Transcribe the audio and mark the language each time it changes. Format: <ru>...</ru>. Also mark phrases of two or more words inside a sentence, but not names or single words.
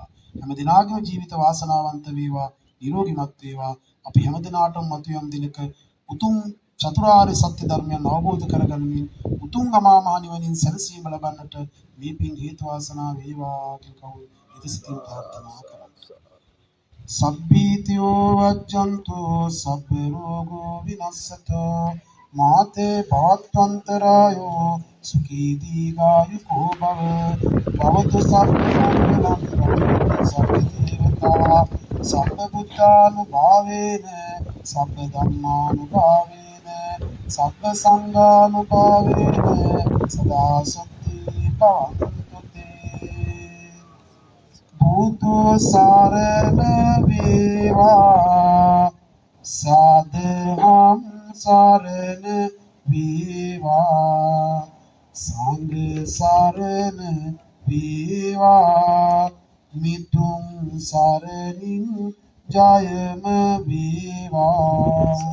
<si>හැම දිනාගේම ජීවිත වාසනාවන්ත වේවා. නිරෝගීමත් වේවා. අපි හැම දිනාටම මතුයම් දිනක උතුම් චතුරාර්ය සත්‍ය ධර්මයන් අවබෝධ කරගනිමින් උතුම් අමා මහ නිවනින් සැනසීම ලබන්නට මේ පින් හේතු වාසනා වේවා කියලා කවුරු ඉතිසිතින් ප්‍රාර්ථනා කරමු.</si> <pi>සබ්බීතියෝ වජ්ජන්තෝ සබ්බ රෝගෝ විනස්සතෝ මාතේ භවත්වන්තරායෝ සුඛී දීඝායුකෝ භව භවතු සබ්බ මංගලං සබ්බ දේවතා සබ්බ බුද්ධානුභාවේන සබ්බ ධම්මානුභාවේන සබ්බ සංඝානුභාවේන සදා සත්‍ති පවන්තු තේ</pi> <si>බුදු සරණ වේවා සාදහම් සරණ වේවා සංඝ සරණ වේවා මිතුම් සරණින් ජයම වේවා.</si>